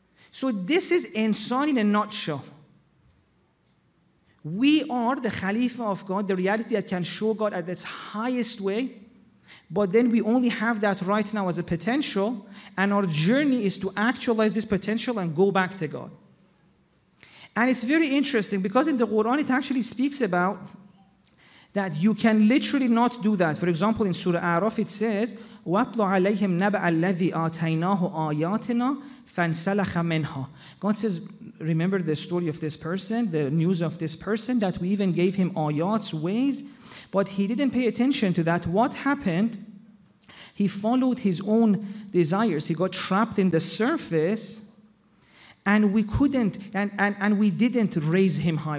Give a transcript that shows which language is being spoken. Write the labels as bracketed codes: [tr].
[en] So this is insan in a nutshell. We are the Khalifa of God, the reality that can show God at its highest way. But then we only have that right now as a potential, and our journey is to actualize this potential and go back to God. And it's very interesting because in the Quran it actually speaks about that you can literally not do that. For example, in Surah Araf it says, [ar] وَاتْلُ عَلَيْهِمْ نَبَأَ الَّذِي آتَيْنَاهُ آيَاتِنَا فَانْسَلَخَ مِنْهَا. [en] God says, remember the story of this person, the news of this person, that we even gave him ayats, ways, but he didn't pay attention to that. What happened? He followed his own desires. He got trapped in the surface, and we couldn't, and we didn't raise him high.